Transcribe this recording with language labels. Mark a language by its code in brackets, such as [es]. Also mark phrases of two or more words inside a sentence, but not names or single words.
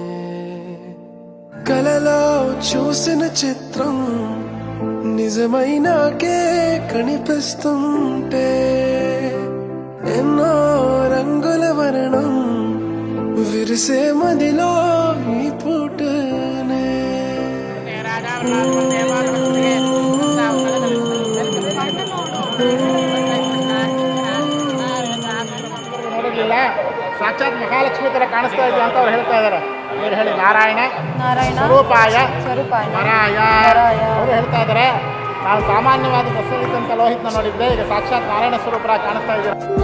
[te] కలలో చూసిన చిత్రం నిజమై నాకే కనిపిస్తుంటే ఎన్నో రంగుల వర్ణం విరిసే మదిలో ఈ పూటనే [kn] ನೋಡಲಿಲ್ಲ, ಸಾಕ್ಷಾತ್ ಮಹಾಲಕ್ಷ್ಮಿ ತರ ಕಾಣಿಸ್ತಾ ಇದೆ ಅಂತ ಅವ್ರು ಹೇಳ್ತಾ ಇದ್ದಾರೆ. ಇವ್ರು ಹೇಳಿ [sa] ನಾರಾಯಣ ಸ್ವರೂಪಾಯ ವರಾಯ [kn] ಅವರು ಹೇಳ್ತಾ ಇದ್ದಾರೆ. ನಾವು ಸಾಮಾನ್ಯವಾದ ಬಸ್ಸಲ್ಲಿದ್ದಂಥ ಲೋಹಿತ್ನ ನೋಡಿದ್ದೆ, ಈಗ ಸಾಕ್ಷಾತ್ ನಾರಾಯಣ ಸ್ವರೂಪರಾಗಿ ಕಾಣಿಸ್ತಾ ಇದ್ದಾರೆ.